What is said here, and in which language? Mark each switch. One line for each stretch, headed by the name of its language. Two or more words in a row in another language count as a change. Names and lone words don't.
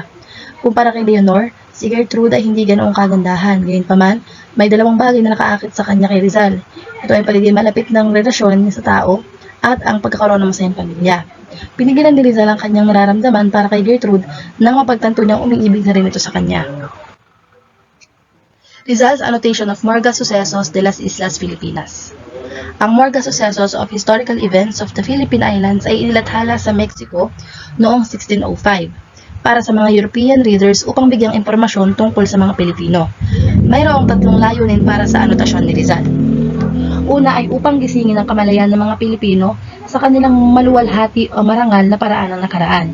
Filipino: Kumpara kay Leonor, si Gertrude ay hindi ganoong kagandahan. Gayunpaman, may dalawang bagay na nakaakit sa kanya kay Rizal. Ito ay paligid malapit ng relasyon niya sa tao at ang pagkakaroon ng masayang pamilya. Pinigilan ni Rizal ang kanyang nararamdaman para kay Gertrude nang mapagtanto niyang umiibig na rin ito sa kanya.
English: Rizal's annotation of Morga Sucesos de las Islas Filipinas.
Filipino: Ang Morga Sucesos
English: of Historical Events of the Philippine Islands
Filipino: ay inilathala sa Mexico noong 1605 para sa mga
English: European readers
Filipino: upang bigyang impormasyon tungkol sa mga Pilipino. Mayroong tatlong layunin para sa anotasyon ni Rizal. Una ay upang gisingin ang kamalayan ng mga Pilipino sa kanilang maluwalhati o marangal na paraan ng nakaraan.